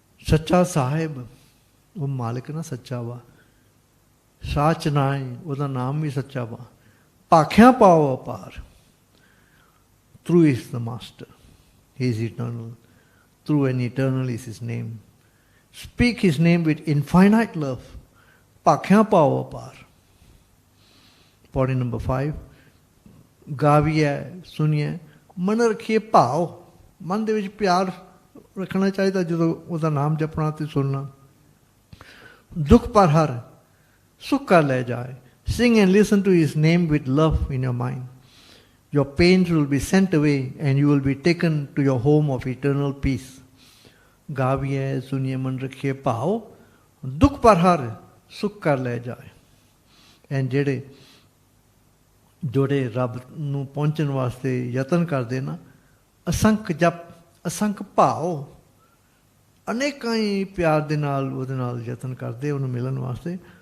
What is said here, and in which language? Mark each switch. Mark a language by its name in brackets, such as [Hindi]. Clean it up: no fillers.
[Punjabi] Sacha Sahib, ਉਹ ਮਾਲਿਕ ਨਾ ਸੱਚਾ ਵਾ, ਸਾਚ ਨਾਏ ਉਹਦਾ ਨਾਮ ਵੀ ਸੱਚਾ ਵਾ, ਭਾਖਿਆ ਪਾਓ ਅਪਾਰ. [English] True is the master, he is eternal, true and eternal is his name. Speak his name with infinite love, [Punjabi] ਭਾਖਿਆ ਪਾਓ ਅਪਾਰ. [English] Point number 5, [Punjabi] ਗਾਵੀਏ ਸੁਣੀਏ ਮਨ ਰੱਖੀਏ ਭਾਵ. ਮਨ ਦੇ ਵਿੱਚ ਪਿਆਰ ਰੱਖਣਾ ਚਾਹੀਦਾ ਜਦੋਂ ਉਹਦਾ ਨਾਮ ਜਪਣਾ ਤੇ ਸੁਣਨਾ. ਦੁੱਖ ਪਰ ਹਰ ਸੁੱਖ ਕਰ ਲੈ ਜਾਏ. [English] Sing and listen to his name with love in your mind. Your pains will be sent away and you will be taken to your home of eternal peace. [Punjabi] ਗਾਵੀਏ ਸੁਣੀਏ ਮਨ ਰੱਖੀਏ ਭਾਵ, ਦੁੱਖ ਪਰ ਹਰ ਸੁੱਖ ਕਰ ਲੈ ਜਾਏ. ਐਂਡ ਜਿਹੜੇ ਰੱਬ ਨੂੰ ਪਹੁੰਚਣ ਵਾਸਤੇ ਯਤਨ ਕਰਦੇ ਨਾ, ਅਸੰਖ ਜਪ ਅਸੰਖ ਭਾਵ, ਅਨੇਕਾਂ ਹੀ ਪਿਆਰ ਦੇ ਨਾਲ ਉਹਦੇ ਨਾਲ ਯਤਨ ਕਰਦੇ ਉਹਨੂੰ ਮਿਲਣ ਵਾਸਤੇ.